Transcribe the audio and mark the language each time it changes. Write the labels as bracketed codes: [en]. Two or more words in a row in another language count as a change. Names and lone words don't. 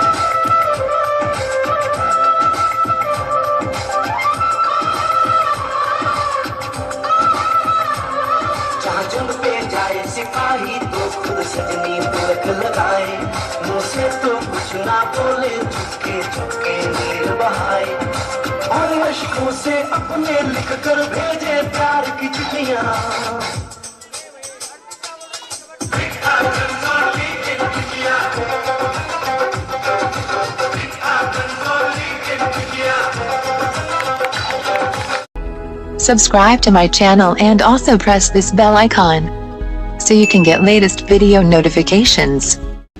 [hi] जहाँ जंग पे जाए सिपाही तो खुद सजनी तिलक लगाए मुँह से तो कुछ ना बोले चुपके चुपके नीर बहाए और अश्कों से अपने लिख कर भेजे प्यार की चिट्ठियाँ [en] Subscribe to my channel and also press this bell icon so you can get latest video notifications.